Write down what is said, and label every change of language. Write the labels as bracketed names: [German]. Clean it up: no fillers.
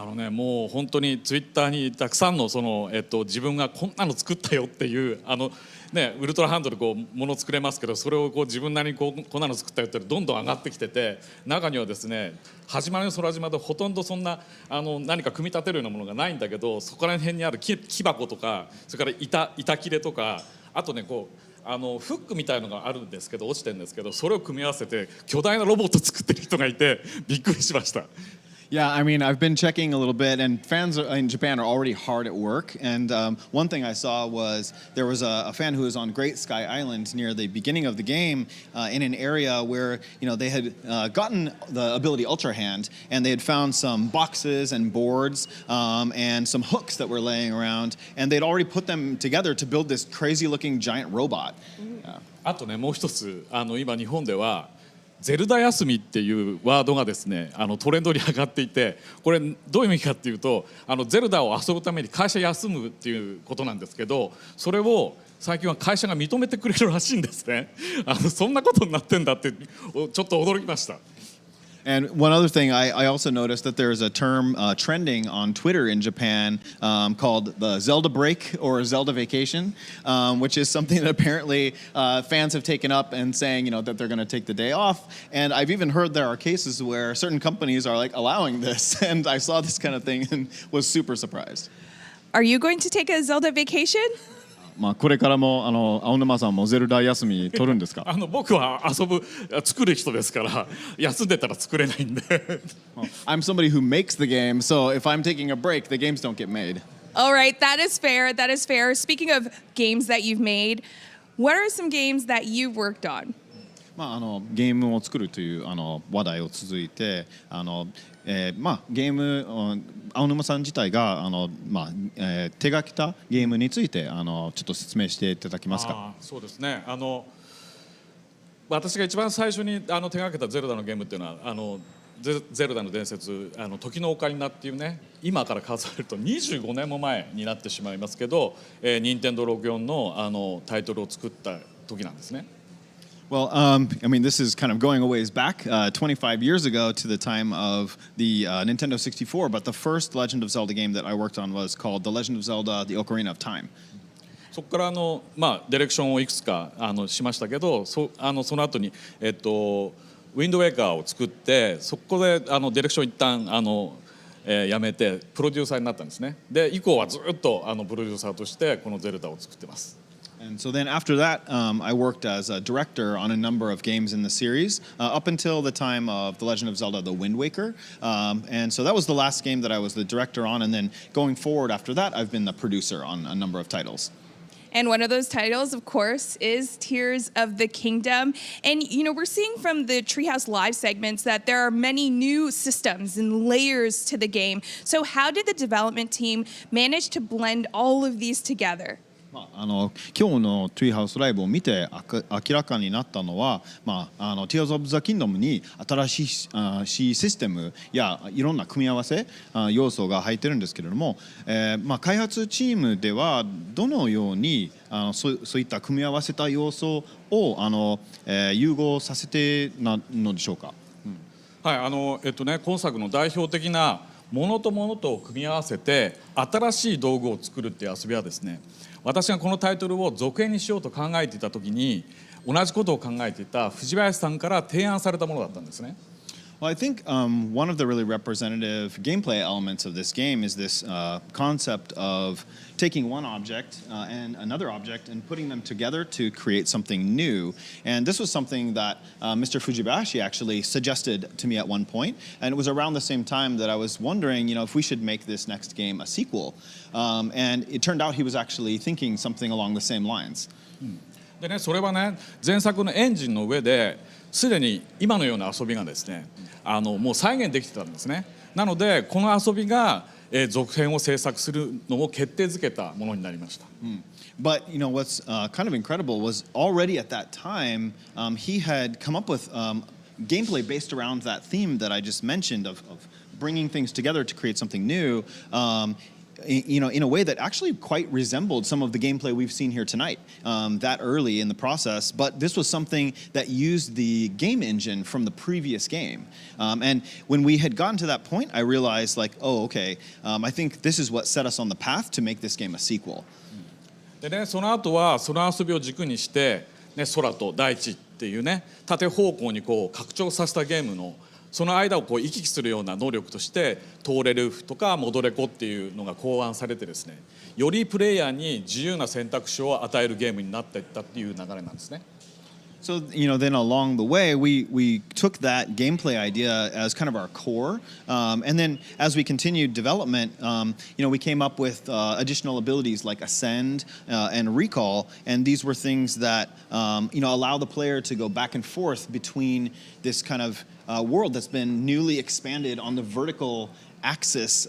[Japanese] もう本当にツイッターにたくさんの自分がこんなの作ったよっていうウルトラハンドでもの作れますけど、それを自分なりにこんなの作ったよってどんどん上がってきてて、中にはですね始まりの空島でほとんどそんな何か組み立てるようなものがないんだけど、そこら辺にある木箱とか、それから板切れとか、あとねフックみたいのがあるんですけど落ちてるんですけど、それを組み合わせて巨大なロボット作ってる人がいてびっくりしました。 [English] Yeah, I mean, I've been checking a little bit, and fans in Japan are already hard at work. And one thing I saw was there was a fan who was on Great Sky Island near the beginning of the game in an area where, they had gotten the ability Ultra Hand, and they had found some boxes and boards and some hooks that were laying around, and they'd already put them together to build this crazy-looking giant robot. [Japanese] あとねもう一つ今日本ではゼルダ休みっていうワードがですねトレンドに上がっていて、これどういう意味かっていうとゼルダを遊ぶために会社休むっていうことなんですけど、それを最近は会社が認めてくれるらしいんですね。そんなことになってんだってちょっと驚きました。 [English] And one other thing, I also noticed that there's a term trending on Twitter in Japan called the Zelda break or Zelda vacation, which is something that apparently fans have taken up and saying, that they're going to take the day off. And I've even heard there are cases where certain companies are like allowing this. And I saw this kind of thing and was super surprised. Are you going to take a Zelda vacation? [Japanese] これからも青沼さんもゼルダ休み取るんですか？僕は作る人ですから休んでたら作れないんで。 [English] I'm somebody who makes the game, so if I'm taking a break, the games don't get made. All right, that is fair. That is fair. Speaking of games that you've made, what are some games that you've worked on? [Japanese] ゲームを作るという話題を続いてゲーム青沼さん自体が手がけたゲームについてちょっと説明していただけますか？そうですね。私が一番最初に手がけたゼルダのゲームっていうのはゼルダの伝説時のオカリナっていうね、今から数えると25年も前になってしまいますけど、任天堂64のタイトルを作った時なんですね。 [English] Well, this is kind of going a ways back, 25 years ago to the time of the Nintendo 64, but the first Legend of Zelda game that I worked on was called The Legend of Zelda: The Ocarina of Time. [Japanese] そこからディレクションをいくつかしましたけど、その後にウィンドウェーカーを作って、そこでディレクション一旦やめてプロデューサーになったんですね。で以降はずっとプロデューサーとしてこのゼルダを作ってます。 [English] And so then after that, I worked as a director on a number of games in the series up until the time of The Legend of Zelda: The Wind Waker. And so that was the last game that I was the director on. And then going forward after that, I've been the producer on a number of titles. And one of those titles, of course, is Tears of the Kingdom. And, we're seeing from the Treehouse Live segments that there are many new systems and layers to the game. So how did the development team manage to blend all of these together? [Japanese] 今日の Treehouse ライブを見て明らかになったのは、Tears of the Kingdom に新しいシステムやいろんな組み合わせ要素が入ってるんですけれども、開発チームではどのようにそういった組み合わせた要素を融合させてなのでしょうか？はい、今作の代表的なものとものとを組み合わせて新しい道具を作るっていう遊びはですね、私がこのタイトルを続編にしようと考えていた時に同じことを考えていた藤林さんから提案されたものだったんですね。 [English] Well, I think one of the really representative gameplay elements of this game is this concept of taking one object and another object and putting them together to create something new. And this was something that Mr. Fujibashi actually suggested to me at one point. And it was around the same time that I was wondering, if we should make this next game a sequel. And it turned out he was actually thinking something along the same lines. [Japanese] でね、それはね、前作のエンジンの上ですでに今のような遊びがですね、もう再現できてたんですね。なのでこの遊びが、続編を制作するのを決定づけたものになりました。 [English] But what's kind of incredible was already at that time he had come up with gameplay based around that theme that I just mentioned of bringing things together to create something new. In a way that actually quite resembled some of the gameplay we've seen here tonight that early in the process. But this was something that used the game engine from the previous game. And when we had gotten to that point, I realized okay, I think this is what set us on the path to make this game a sequel. [Japanese] でね、その後はその遊びを軸にして、空と大地っていうね、縦方向に拡張させたゲームのその間を行き来するような能力としてトーレルフとかモドレコっていうのが考案されてですね、よりプレイヤーに自由な選択肢を与えるゲームになっていったっていう流れなんですね。 [English] So, then along the way, we took that gameplay idea as kind of our core. And then as we continued development, we came up with additional abilities like Ascend and Recall. And these were things that, allow the player to go back and forth between this kind of world that's been newly expanded on the vertical axis.